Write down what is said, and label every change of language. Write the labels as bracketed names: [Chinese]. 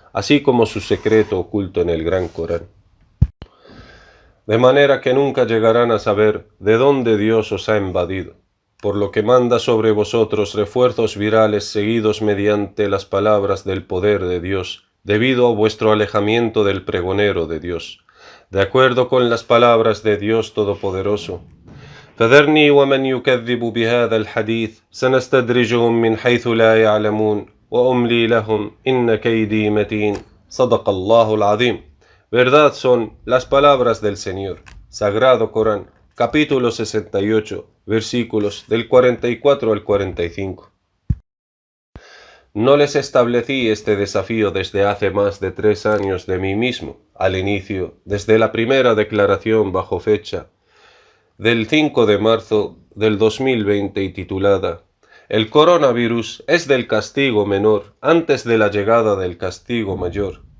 [Spanish] así como su secreto oculto en el Gran Corán. De manera que nunca llegarán a saber de dónde Dios os ha invadido, por lo que manda sobre vosotros refuerzos virales seguidos mediante las palabras del poder de Dios, debido a vuestro alejamiento del pregonero de Dios, de acuerdo con las palabras de Dios Todopoderoso. [Arabic] فذرني ومن يكذب بهذا الحديث سنستدرجهم من حيث لا يعلمون وأملي لهم إن كيدي متين صدق الله العظيم. [Spanish] Verdad son las palabras del Señor. Sagrado Corán, capítulo 68, versículos del 44 al 45. No les establecí este desafío desde hace más de 3 años de mí mismo, al inicio, desde la primera declaración bajo fecha del 5 de marzo del 2020 y titulada El coronavirus es del castigo menor antes de la llegada del castigo mayor.